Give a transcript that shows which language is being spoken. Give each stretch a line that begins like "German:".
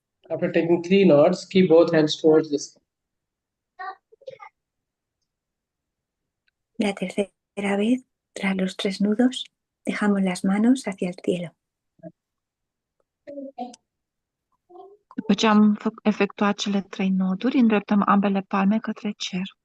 English: After taking 3 knots, keep both hands towards the sky.
Spanish: La tercera vez, tras los 3 nudos, dejamos las manos hacia el cielo.
Romanian: După ce am efectuat cele 3 noduri, îndreptăm ambele palme către cer.